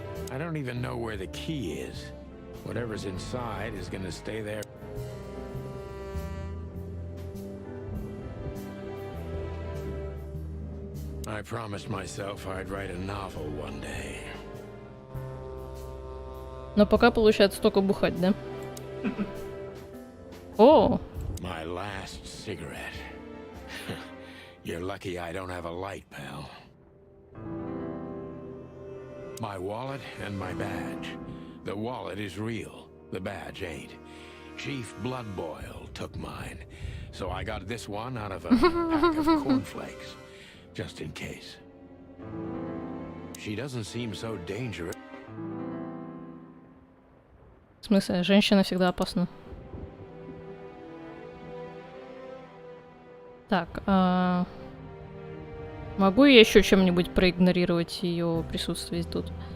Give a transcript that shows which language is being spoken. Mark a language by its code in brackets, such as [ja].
[en] I don't even know where the key is. Whatever's inside is gonna stay there. I promised myself I'd write a novel one day. [ru] Но пока получается только бухать, да? О! [en] My last cigarette. You're lucky I don't have a light, pal. My wallet and my badge. The wallet is real. The badge ain't. Chief Bloodboil took mine. So I got this one out of a pack of cornflakes. Just in case. She doesn't seem so dangerous. [ru] В смысле, женщина всегда опасна. Так, могу я еще чем-нибудь проигнорировать ее присутствие тут?